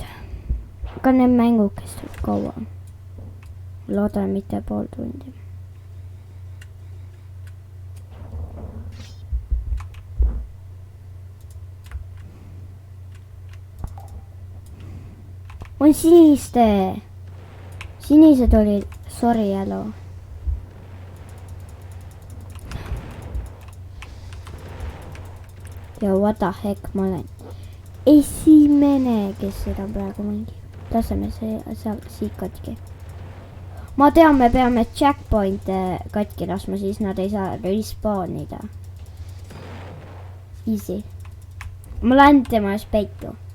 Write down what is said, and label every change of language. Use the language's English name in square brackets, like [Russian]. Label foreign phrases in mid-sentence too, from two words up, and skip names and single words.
[Estonian] Aga need mängud kestavad kaua. Loodan mitte pool tundi. On siniste. Sinised olid, [English] sorry yellow. Ja what the heck, [Estonian] ma olen esimene, kes seda praegu mängib. Laseme seal siit katki. Ma tean, me peame checkpointe katki lasma, siis nad ei saa respawnida. Easy. Ma lähen tema ees peitu.